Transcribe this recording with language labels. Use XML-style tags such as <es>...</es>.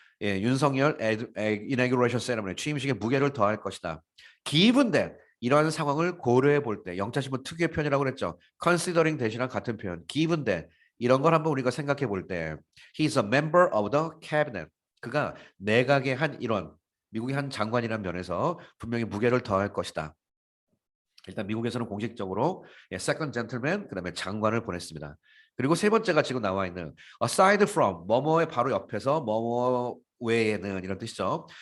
<ko>예, 윤석열</ko> <en>inauguration ceremony</en> <ko>취임식에 무게를 더할 것이다.</ko> <en>Given that</en> <ko>이러한 상황을 고려해 볼 때 영자신문 특유의 표현이라고 그랬죠. considering 대신한 같은 표현.</ko> <en>Given that</en> <ko>이런 걸 한번 우리가 생각해 볼 때</ko> <en>he is a member of the cabinet.</en> <ko>그가 내각의 한 일원, 미국의 한 장관이라는 면에서 분명히 무게를 더할 것이다. 일단 미국에서는 공식적으로</ko> <en>second gentleman</en> <ko>그다음에 장관을 보냈습니다. 그리고 세 번째가 지금 나와 있는</ko> <en>aside from</en> <ko>뭐뭐의 바로 옆에서 뭐뭐 외에는 이런 뜻이죠.</ko>